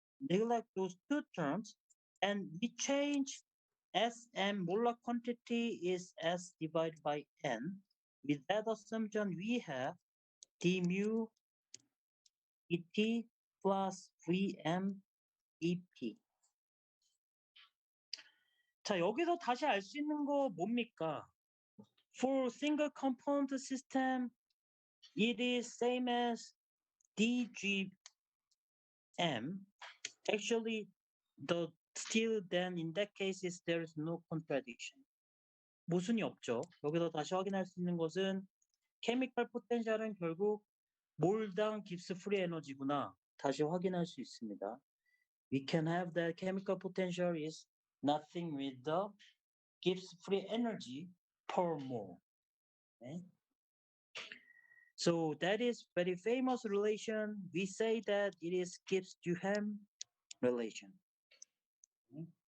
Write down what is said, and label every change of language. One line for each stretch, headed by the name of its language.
English: Neglect those two terms, and we change Sm molar quantity is S divided by N. With that assumption, we have d mu et plus Vm EP.
Korean: 자, 여기서 다시 알 수 있는 거 뭡니까?
English: For single component system, it is same as dgm. Actually, still then in that case there is no contradiction.
Korean: 모순이 없죠. 여기서 다시 확인할 수 있는 것은 케미컬 포텐셜은 결국 몰당 깁스 프리 에너지구나. 다시 확인할 수 있습니다.
English: We can have that chemical potential is nothing with the Gibbs free energy per mole. Okay? So that is very famous relation. We say that it is Gibbs-Duhem relation. Okay?